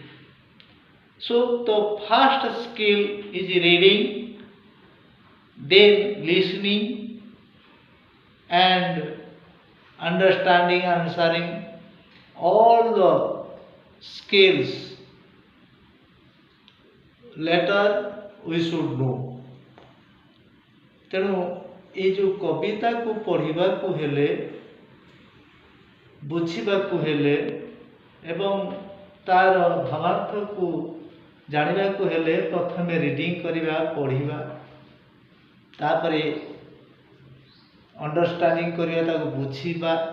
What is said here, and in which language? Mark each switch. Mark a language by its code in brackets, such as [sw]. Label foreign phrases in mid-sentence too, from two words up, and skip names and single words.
[en] So the first skill is reading, then listening and understanding, answering. All the skills later we should know. [or] ତେଣୁ ଏଇ ଯେଉଁ କବିତାକୁ ପଢ଼ିବାକୁ ହେଲେ, ବୁଝିବାକୁ ହେଲେ ଏବଂ ତାର ଭାବାର୍ଥକୁ ଜାଣିବାକୁ ହେଲେ ପ୍ରଥମେ ରିଡ଼ିଂ କରିବା, ପଢ଼ିବା, ତାପରେ ଅଣ୍ଡରଷ୍ଟାଣ୍ଡିଂ କରିବା, ତାକୁ ବୁଝିବା